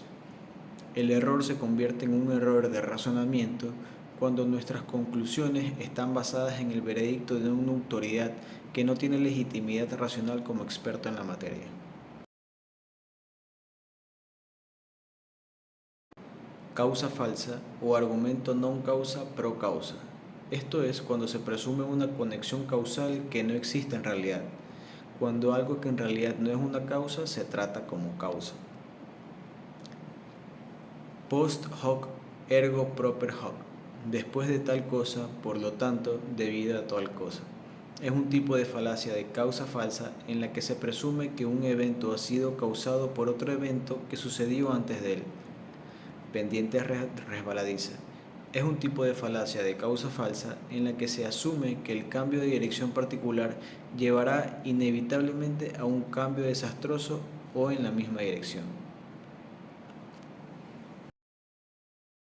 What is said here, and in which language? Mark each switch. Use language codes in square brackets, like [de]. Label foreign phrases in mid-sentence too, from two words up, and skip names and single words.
[es] El error se convierte en un error de razonamiento cuando nuestras conclusiones están basadas en el veredicto de una autoridad que no tiene legitimidad racional como experto en la materia. Causa falsa o argumento [la] non causa pro causa. [es] Esto es cuando se presume una conexión causal que no existe en realidad, cuando algo que en realidad no es una causa se trata como causa. [la] Post hoc ergo propter hoc. [es] Después de tal cosa, por lo tanto, debido a tal cosa. Es un tipo de falacia de causa falsa en la que se presume que un evento ha sido causado por otro evento que sucedió antes de él. Pendiente resbaladiza. Es un tipo de falacia de causa falsa en la que se asume que el cambio de dirección particular llevará inevitablemente a un cambio desastroso o en la misma dirección.